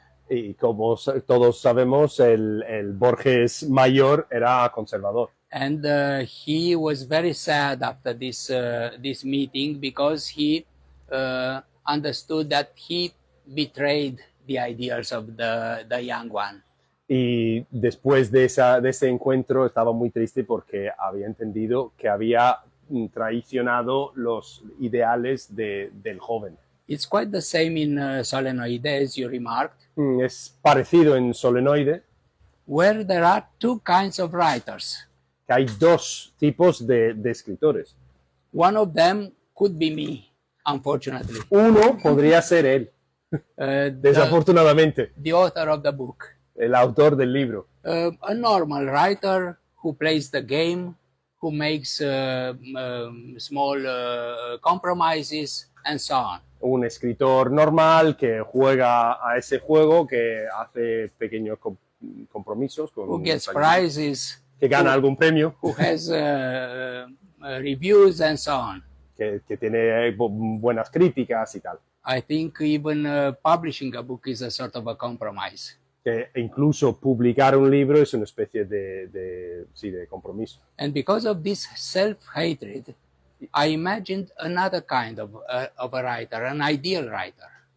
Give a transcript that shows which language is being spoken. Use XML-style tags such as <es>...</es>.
<es>Y como todos sabemos, el Borges mayor era conservador.</es> <en>And he was very sad after this meeting, because he understood that he betrayed the ideals of the young one.</en> <es>Y después de ese encuentro estaba muy triste porque había entendido que había traicionado los ideales del joven.</es> <en>It's quite the same in Solenoide, as you remarked,</en> <es>Es parecido en Solenoide,</es> <en>where there are two kinds of writers.</en> <es>que hay dos tipos de escritores.</es> <en>One of them could be me, unfortunately,</en> <es>Uno podría ser él, desafortunadamente,</es> <en>the author of the book.</en> <es>el autor del libro.</es> <en>A normal writer who plays the game, who makes small compromises, and so on.</en> <es>Un escritor normal que juega a ese juego, que hace pequeños compromisos,</es> <en>Who gets prizes,</en> <es>que gana algún premio,</es> <en>who has reviews, and so on.</en> <es>que tiene buenas críticas y tal.</es> <en>I think even publishing a book is a sort of a compromise.</en> <es>Que incluso publicar un libro es una especie de compromiso.</es> <en>And because of this self-hatred, I imagined another kind of a writer, an ideal writer.</en>